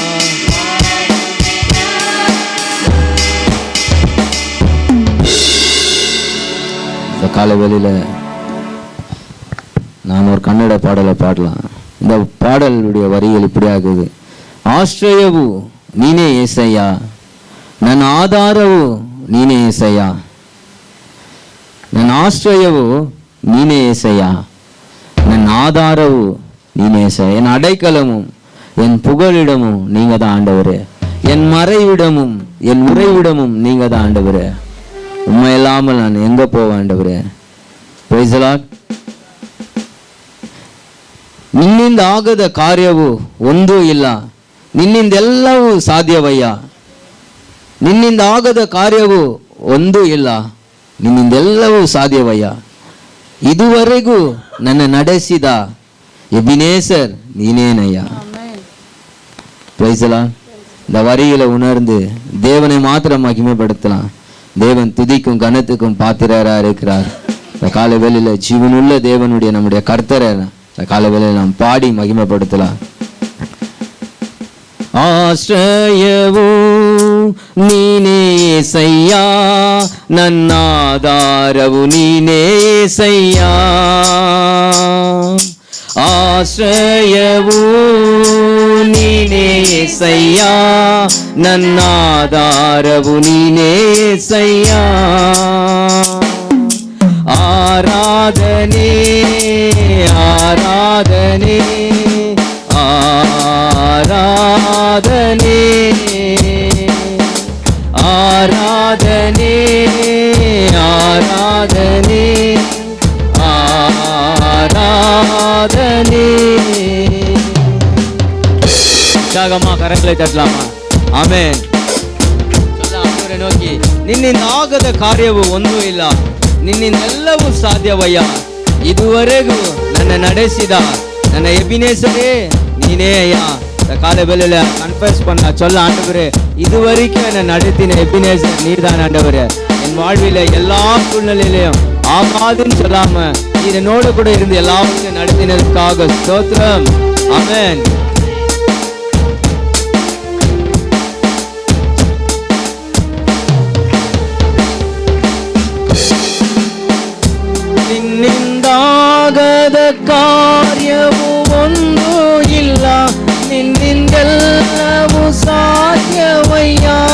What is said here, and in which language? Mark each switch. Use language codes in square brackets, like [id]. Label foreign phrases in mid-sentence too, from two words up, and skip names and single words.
[ta] இந்த காலவெளியில நாம் ஒரு கன்னட பாடலை பாடலாம். இந்த பாடலுடைய வரிகள் இப்படி ஆகுது. [kn] ஆಶ್ರಯವು ನೀನೇ ಏಸಯ್ಯ, ನನ್ನ ಆಧಾರವು ನೀನೇ ಏಸಯ್ಯ. ನನ್ನ ಆಶ್ರಯವು ನೀನೇ ஏசையா, ನನ್ನ ಆಧಾರವು ನೀನೇ ಏಸಯ್ಯ. [ta] என் அடைக்கலமும் என் புகலிடமும் நீங்க தான் ஆண்டவரே. என் மறைவிடமும் என் உறைவிடமும் நீங்க தான் ஆண்டவரே. உண்மை இல்லாமல் நான் எங்க போவேன் ஆண்டவரே? [en] Praise the Lord. [kn] ನಿನ್ನಿಂದ ಆಗದ ಕಾರ್ಯವು ಒಂದೂ ಇಲ್ಲ, ನಿನ್ನಿಂದೆಲ್ಲವೂ ಸಾಧ್ಯವಯ್ಯ. ನಿನ್ನಿಂದ ಆಗದ ಕಾರ್ಯವು ಒಂದೂ ಇಲ್ಲ, ನಿನ್ನಿಂದೆಲ್ಲವೂ ಸಾಧ್ಯವಯ್ಯ. ಇದುವರೆಗೂ ನನ್ನ ನಡೆಸಿದ ಎಬಿನೇಸರ್ ನೀನೇನಯ್ಯ. [en] Praise the Lord. [ta] இந்த வரிகளை உணர்ந்து தேவனை மாத்திரம் மகிமைப்படுத்தலாம். தேவன் துதிக்கும் கனத்துக்கும் பாத்திரரா இருக்கிறார். இந்த கால வேளையில ஜீவனுள்ள தேவனுடைய நம்முடைய கர்த்தரை இந்த கால வேளையில நாம் பாடி மகிமைப்படுத்தலாம். [kn] ಆಶ್ರಯವು ನೀನೇ ಏಸಯ್ಯ, ನನ್ನ ಆಧಾರವು ನೀನೇ ಏಸಯ್ಯ. ಆಶ್ರಯವು ನೀನೇ ಏಸಯ್ಯ, ನನ್ನ ಆಧಾರವು ನೀನೇ ಏಸಯ್ಯ. ಆರಾಧನೆ ಆರಾಧನೆ ಆರಾಧನೆ ಆರಾಧನೆ ಆರಾಧನೆ ஆராதனே. [ta] உற்சாகமா கரங்களை தட்டலாமா? ஆமென். [kn] ಆತುರೆ ನೋಕಿ ನಿನ್ನಿಂದ ಆಗದ ಕಾರ್ಯವು ಒಂದೂ ಇಲ್ಲ, ನಿನ್ನಿಂದೆಲ್ಲವೂ ಸಾಧ್ಯವಯ್ಯ. ಇದುವರೆಗೂ ನನ್ನ ನಡೆಸಿದ ನನ್ನ ಎಬಿನೇಸರೇ ನೀನೇ ಅಯ್ಯ. [ta] இந்த காலை வேளையில கன்ஃபஸ் பண்ண சொல்ல, ஆண்டவரே இதுவரைக்கும் என்னை நடத்தின எபினேசர் நீர்தான் ஆண்டவரே. என் வாழ்வில எல்லா சூழ்நிலையிலையும் ஆகாதுன்னு சொல்லாம நீர் என்னோட கூட இருந்து எல்லாத்தையும் நடத்தினதுக்காக ஸ்தோத்திரம். ஆமென். [kn] ನಿನ್ನಿಂದಾಗದ ಕಾರ್ಯವು ಒಂದು ಇಲ್ಲ, ನಿನ್ನಿಂದೆಲ್ಲವೂ ಸಾಧ್ಯವಯ್ಯ.